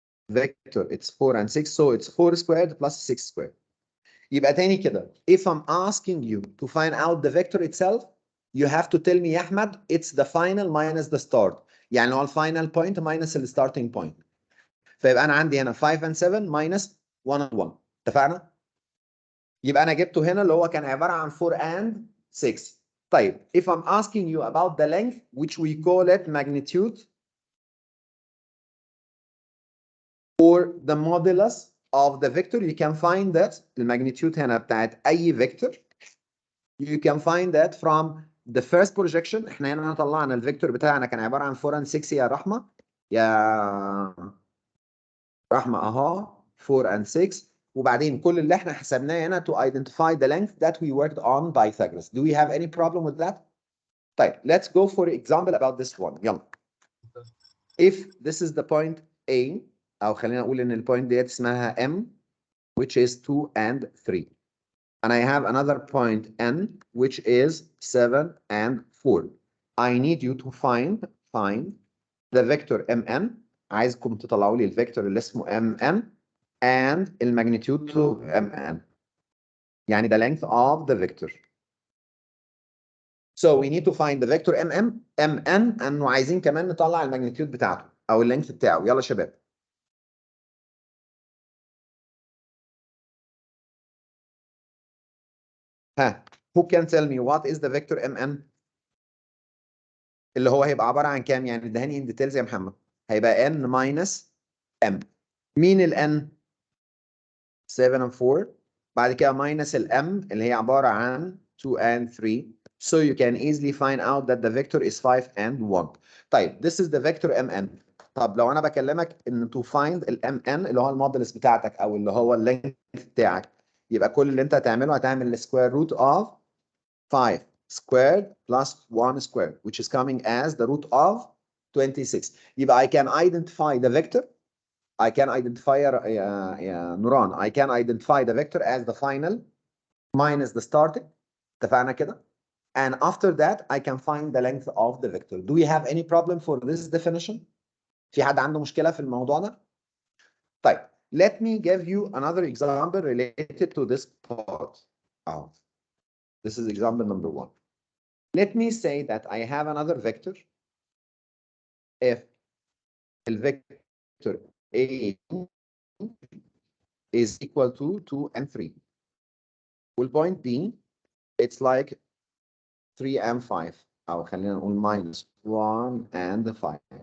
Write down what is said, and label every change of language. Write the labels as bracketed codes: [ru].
[en] Vector, it's 4 and 6, so it's 4 squared plus 6 squared. [ar] يبقى تاني كده, [en] if I'm asking you to find out the vector itself, you have to tell me يا أحمد, it's the final minus the start. يعني هو الفاينل point minus the starting point. [ar] فيبقى أنا عندي هنا 5 and 7 minus 1 and 1. اتفقنا؟ يبقى أنا جبته هنا اللي هو كان عبارة عن 4 and 6. [en] طيب, if I'm asking you about the length, which we call it magnitude, or the modulus of the vector, you can find that [ar] الماجنتيود هنا بتاعت أي [en] vector, you can find that from the first projection. [ar] احنا هنا طلعنا الفيكتور بتاعنا كان عبارة عن 4 and 6 يا رحمة، يا رحمة اهو 4 and 6، وبعدين كل اللي احنا حسبناه هنا [en] to identify the length that we worked on Pythagoras. Do we have any problem with that? [ar] طيب, [en] let's go for example about this one. [ar] يلا. [en] If this is the point A, [ar] أو خلينا نقول إن البوينت ديت اسمها [en] M, which is 2 and 3. And I have another point N, which is 7 and 4. I need you to find the vector MN. [ar] عايزكم تطلعوا لي الفيكتور اللي اسمه MN and الماجنتيود to MN. [en] يعني the length of the vector. So we need to find the vector MN and [ar] وعايزين كمان نطلع الماجنتيود بتاعته أو اللينث بتاعه. يلا شباب. ها, [en] who can tell me what is the vector MN؟ [ar] اللي هو هيبقى عبارة عن كام؟ يعني ادهاني ان ديتيلز يا محمد. هيبقى n minus m. مين ال n؟ 7 and 4. بعد كده minus ال m اللي هي عبارة عن 2 and 3. [en] So you can easily find out that the vector is 5 and 1. طيب, this is the vector mn. [ar] طب لو انا بكلمك ان to find ال mn اللي هو المودلس بتاعتك او اللي هو اللينث بتاعك، يبقى كل اللي انت هتعمله هتعمل [en] square root of 5 squared plus 1 squared, which is coming as the root of 26. يبقى I can identify the vector. I can identify Nuran. I can identify the vector as the final minus the starting. [ar] اتفقنا كده? [en] And after that, I can find the length of the vector. Do we have any problem for this definition? [ar] في حد عنده مشكلة في الموضوع ده؟ طيب, [en] let me give you another example related to this part. Oh, this is example number 1. Let me say that I have another vector. If the vector A is equal to 2 and 3. Well, point B, it's like 3 and 5. [ar] أو خلينا نقول minus 1 and 5.